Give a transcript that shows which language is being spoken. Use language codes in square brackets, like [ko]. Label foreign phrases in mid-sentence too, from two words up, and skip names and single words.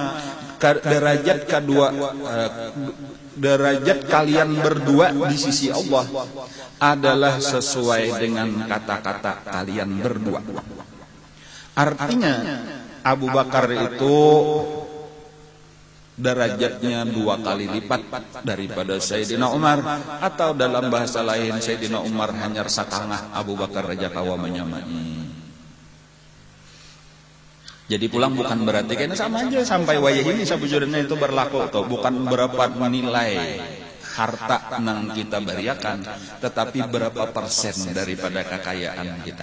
[id] Derajat kalian berdua di sisi Allah adalah sesuai dengan kata-kata kalian berdua. Artinya Abu Bakar itu derajatnya 2 kali lipat daripada Sayyidina Umar, atau dalam bahasa lain Sayyidina Umar hanya setengah Abu Bakar raja kawa menyamai. [bjn] Jadi pulang bukan berarti kayaknya sama aja sampai wayah ini sabujurnya itu berlaku atau bukan berapa nilai harta nang kita beriakan, tetapi berapa persen daripada kekayaan kita.